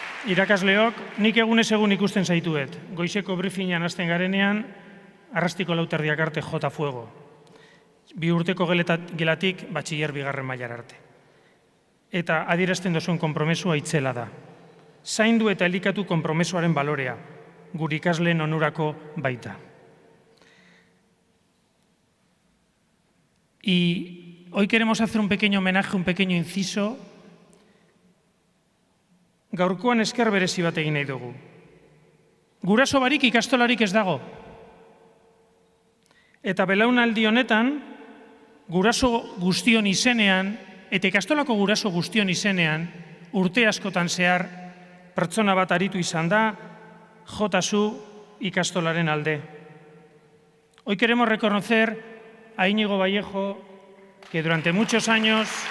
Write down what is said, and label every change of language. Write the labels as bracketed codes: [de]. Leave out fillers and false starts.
[eu] Irakasleok, nik egunez egun ikusten zaituet. Goizeko briefingan hasten garenean, arrastiko 4:00 arte jota fuego. 2 urteko gelatik batxiller 2. mailara arte. Eta adierazten duzuen konpromesua itzela da. Zaindu eta elikatu konpromesuaren balorea, gure ikasleen onurako baita. [es] Y hoy queremos hacer un pequeño homenaje, un pequeño inciso. [eu] Gaurkoan esker berezi bat egin nahi dugu. Guraso barik ikastolarik ez dago. Eta belaunaldi honetan, guraso guztion izenean, eta ikastolako guraso guztion izenean, urte askotan zehar, pertsona bat aritu izan da, jotazu ikastolaren alde. [es] Hoy queremos reconocer a Íñigo Vallejo, que durante muchos años